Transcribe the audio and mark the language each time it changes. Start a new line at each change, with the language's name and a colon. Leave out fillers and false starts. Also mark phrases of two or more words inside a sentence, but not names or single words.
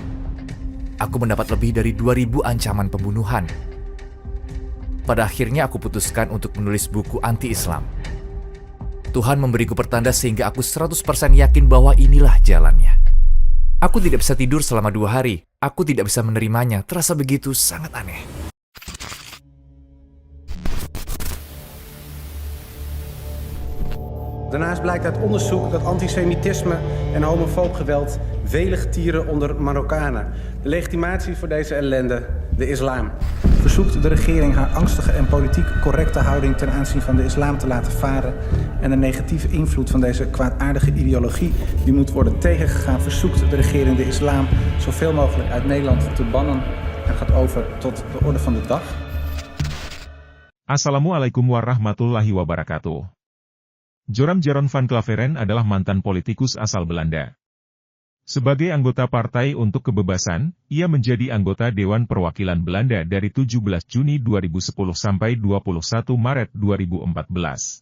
Indonesian: Aku mendapat lebih dari 2000 ancaman pembunuhan. Pada akhirnya aku putuskan untuk menulis buku anti-Islam. Tuhan memberiku pertanda sehingga aku 100% yakin bahwa inilah jalannya. Aku tidak bisa tidur selama 2 hari. Aku tidak bisa menerimanya. Terasa begitu sangat aneh.
Dutch: Daarnaast blijkt uit onderzoek dat antisemitisme en homofoob geweld velig tieren onder Marokkanen. De legitimatie voor deze ellende, de islam. Verzoekt de regering haar angstige en politiek correcte houding ten aanzien van de islam te laten varen en de negatieve invloed van deze kwaadaardige ideologie die moet worden tegengegaan, verzoekt de regering de islam zoveel mogelijk uit Nederland te bannen en gaat over tot de orde van de dag.
Arabic: السلام عليكم ورحمة الله وبركاته.
Indonesian: Joram Jeroen van Klaveren adalah mantan politikus asal Belanda. Sebagai anggota Partai untuk Kebebasan, ia menjadi anggota Dewan Perwakilan Belanda dari 17 Juni 2010 sampai 21 Maret 2014.